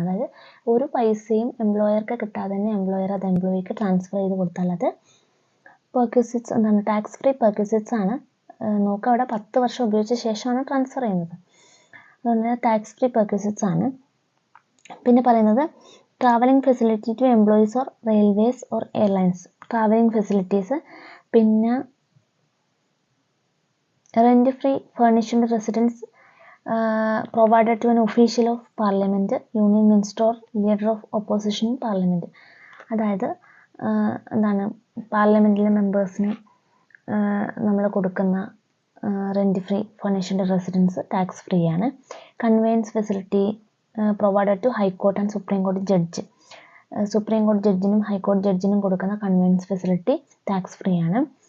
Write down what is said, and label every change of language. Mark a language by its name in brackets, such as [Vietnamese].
[Malayalam] അതായത് ഒരു പൈസയും എംപ്ലോയർക്ക് കിട്ടാതെ തന്നെ എംപ്ലോയർ അത് എംപ്ലോയിക്ക് ട്രാൻസ്ഫർ ചെയ്ത് കൊടുത്താൽ അത് പെർക്വിസിറ്റ്സ് എന്താണ്, ടാക്സ് ഫ്രീ പെർക്വിസിറ്റ്സ് ആണ്. നോക്കുക, അവിടെ 10 വർഷം ഉപയോഗിച്ച ശേഷമാണ് ട്രാൻസ്ഫർ ചെയ്യുന്നത്. അതുകൊണ്ട് ടാക്സ് ഫ്രീ പെർക്വിസിറ്റ്സ് ആണ്. പിന്നെ പറയുന്നത് [English] Travelling facility to employees or railways or airlines, travelling facilities. പിന്നെ rent free furnished residence provided to an official of parliament, union minister or leader of opposition in parliament. [Malayalam] അതായത് എന്താണ്, പാർലമെൻറ്റിലെ മെമ്പേഴ്സിന് നമ്മൾ കൊടുക്കുന്ന rent free furnished residence tax free ആണ്. [English] conveyance facility provided to high court and supreme [Malayalam] കോടതി judge, supreme കോടതി ജഡ്ജിനും ഹൈക്കോടതി ജഡ്ജിനും കൊടുക്കുന്ന conveyance facility tax free ആണ്.